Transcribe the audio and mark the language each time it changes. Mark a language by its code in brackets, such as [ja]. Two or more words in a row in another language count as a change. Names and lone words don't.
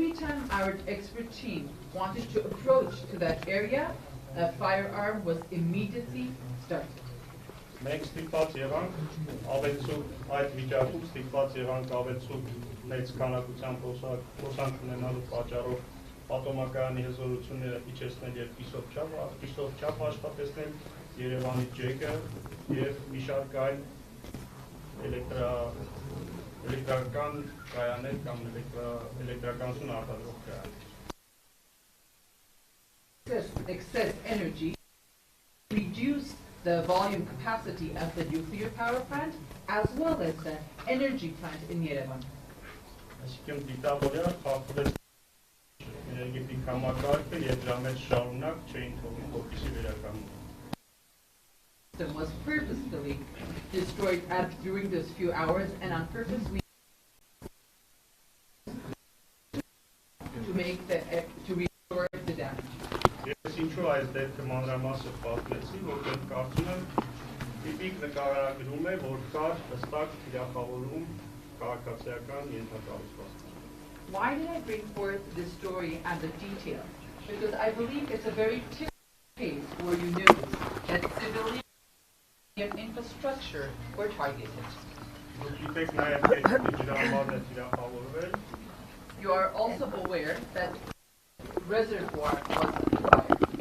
[en] time our expert team wanted to approach to that area, a firearm was immediately started. [hy] Մենք ստիպված եղանք ավելցուկ այդ վիճակում ստիպված եղանք ավելցուկ մեծ քանակության փոխանցում ունենալու պատճառով պատոմակայանի հզորությունները իջեցնել եւ կիսով չափ աշխատեցնել Երևանի ջեկը եւ մի շարք այլ էլեկտրական կայաններ կամ էլեկտրականություն արտադրող կայաններ. [en] Excess energy reduced the volume capacity of the nuclear power plant as well as the energy plant in Yerevan. [hy] Այսինքն դիտավորյալ խախտվեց էներգետիկ համակարգը եւ դրա մեջ շարունակ չէին թողնում որպեսզի վերականգնվի. [en] The system was purposefully destroyed during those few hours, and on purpose we to restore the damage. [hy] Ես ինչու այս դեպքը մանրամասը պատմեցի, որտեղ կարծում եմ տիպիկ նկարագրում է, որ կար հստակ թիրախավորում քաղաքացիական ենթակառուցվածքին. [en] Why did I bring forth this story and the detail? Because I believe it's a very typical case where you notice that civilian infrastructure were targeted. You are also aware that reservoir was fired.